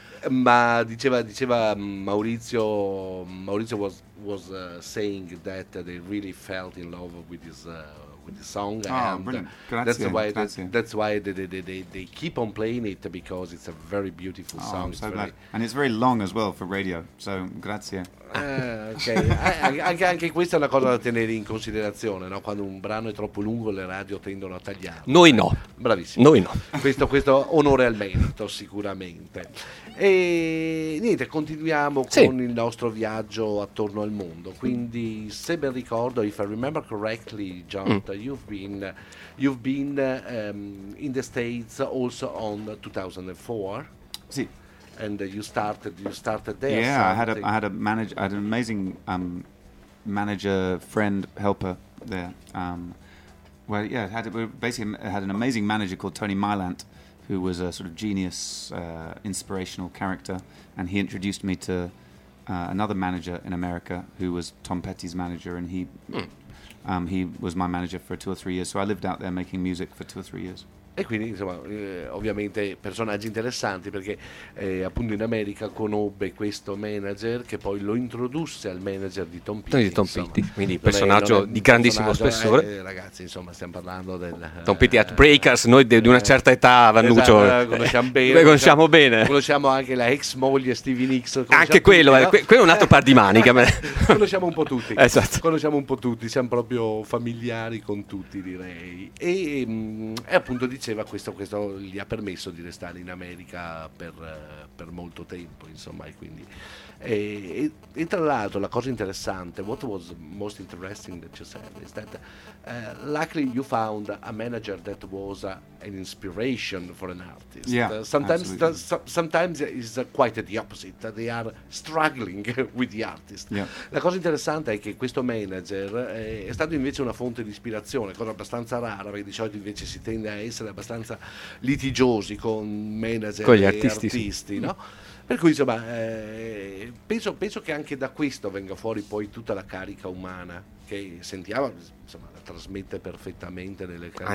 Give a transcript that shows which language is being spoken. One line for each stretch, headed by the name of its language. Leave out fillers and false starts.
Italian: Ma diceva
English: Maurizio was saying that they really felt in love with this song. Oh, brilliant. That's why they keep on playing it, because it's a very beautiful song. I'm so glad. And it's very long as well for radio, so grazie. Okay.
Italian: anche questa è una cosa da tenere in considerazione, no? Quando un brano è troppo lungo le radio tendono a tagliarlo. Noi no. Bravissimo. Noi no. Questo onore al merito, sicuramente. E niente, continuiamo con il nostro viaggio attorno al mondo. Quindi, se ben ricordo,
English: if I remember correctly, John, you've been in the States also on 2004.
Italian: Sì.
English: And you started there. Yeah, something. I had an amazing manager, friend, helper there. I had an amazing manager called Tony Milant, who was a sort of genius, inspirational character, and he introduced me to another manager in America, who was Tom Petty's manager, and he was my manager for 2 or 3 years. So I lived out there making music for 2 or 3 years.
Italian: E quindi, insomma, ovviamente personaggi interessanti, perché appunto in America conobbe questo manager che poi lo introdusse al manager di Tom Petty. Tom Petty, quindi personaggio di grandissimo spessore. Ragazzi, insomma, stiamo parlando del Tom Petty at Breakers, noi di una certa età, Vannuccio. Esatto, conosciamo bene. Conosciamo bene. Conosciamo anche la ex moglie Stevie Nicks. Anche quello, tutti, no? Quello è un altro par di maniche. Conosciamo un po' tutti. Esatto. Conosciamo un po' tutti, siamo proprio familiari con tutti, direi. E appunto diceva questo gli ha permesso di restare in America per molto tempo, insomma, e quindi e tra l'altro la cosa interessante,
English: what was most interesting that you said is that luckily you found a manager that was an inspiration for an artist. Yeah, sometimes it's quite the opposite, they are struggling with the artist. Yeah.
Italian: La cosa interessante è che questo manager è stato invece una fonte di ispirazione, cosa abbastanza rara, perché di solito invece si tende a essere abbastanza litigiosi con manager con gli e artisti, no? Per cui, insomma, penso che anche da questo venga fuori poi tutta la carica umana che sentiamo, insomma, la trasmette perfettamente nelle canzoni.